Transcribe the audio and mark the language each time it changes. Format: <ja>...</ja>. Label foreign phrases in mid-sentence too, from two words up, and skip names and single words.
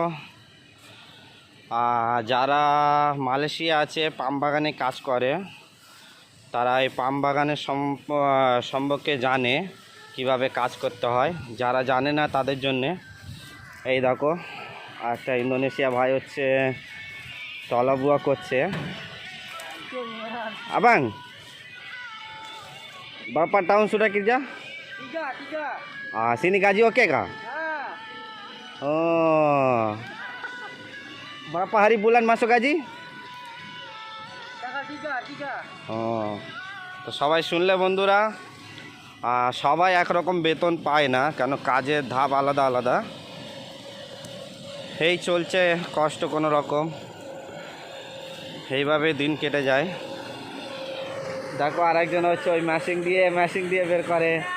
<bn>যারা মালয়েশিয়া আছে পাম বাগানে কাজ করে তারা এই পাম বাগানের সম্পর্কে জানে কিভাবে কাজ করতে হয়। যারা জানে না তাদের জন্যে এই দেখো একটা ইন্দোনেশিয়া ভাই হচ্ছে তলাবুয়া করছে।</bn> <ms>আবাং bapak tahun sudah kerja? Tiga. Sini gaji oke kah? Oh, berapa hari bulan masuk gaji? Tanggal 3.</ms> <bn>ও তো সবাই শুনলে বন্ধুরা, সবাই একরকম বেতন পায় না, কেন কাজের ধাপ আলাদা আলাদা। এই চলছে কষ্ট কোনো রকম, এইভাবে দিন কেটে যায়। দেখো আরেকজন হচ্ছে ওই মেশিন দিয়ে বের করে।</bn>